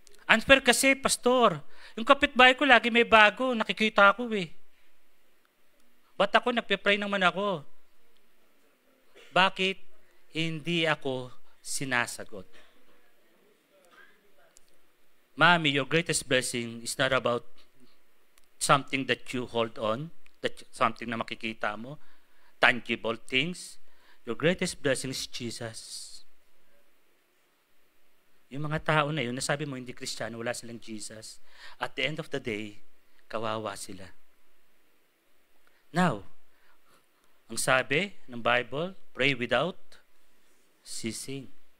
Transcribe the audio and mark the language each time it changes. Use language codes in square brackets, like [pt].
[tl] Unfair kasi, pastor. Yung kapitbahay ko lagi may bago, nakikita ko eh. Ba't ako nagpe-pray naman ako? Bakit hindi ako sinasagot? [en] Mami, your greatest blessing is not about something that you hold on, something [tl] na makikita mo, [en] tangible things. Your greatest blessing is Jesus. [tl] Yung mga tao na yun, nasabi mo hindi Kristiyano, wala silang Jesus. [en] At the end of the day, [tl] kawawa sila. [en] Now, [tl] ang sabi ng [en] Bible, pray without ceasing.